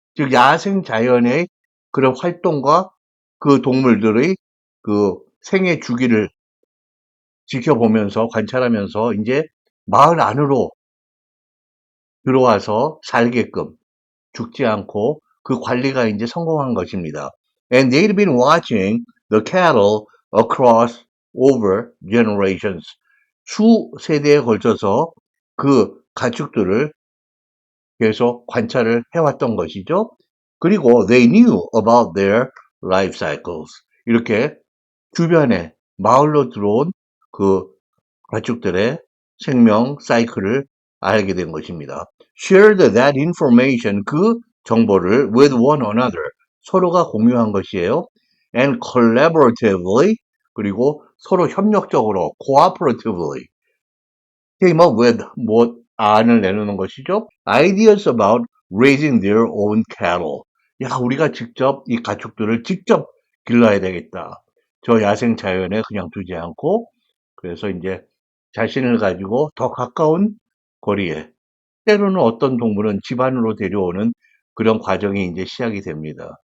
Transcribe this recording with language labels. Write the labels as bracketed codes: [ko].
[ko] 즉 야생 자연의 그런 활동과 그 동물들의 그 생애 주기를 지켜보면서 관찰하면서 이제 마을 안으로 들어와서 살게끔 죽지 않고 그 관리가 이제 성공한 것입니다. [en] And they'd been watching the cattle across over generations. [ko] 수 세대에 걸쳐서 그 가축들을 계속 관찰을 해왔던 것이죠. 그리고 [en] they knew about their life cycles. [ko] 이렇게 주변에 마을로 들어온 그 가축들의 생명 사이클을 알게 된 것입니다. [en] Shared that information, [ko] 그 정보를 [en] with one another, [ko] 서로가 공유한 것이에요. [en] And collaboratively, [ko] 그리고 서로 협력적으로 [en] cooperatively came up with [ko] 뭐 안을 내놓는 것이죠. [en] Ideas about raising their own cattle. [ko] 야, 우리가 직접 이 가축들을 직접 길러야 되겠다. 저 야생 자연에 그냥 두지 않고 그래서 이제 자신을 가지고 더 가까운 거리에 때로는 어떤 동물은 집안으로 데려오는 그런 과정이 이제 시작이 됩니다.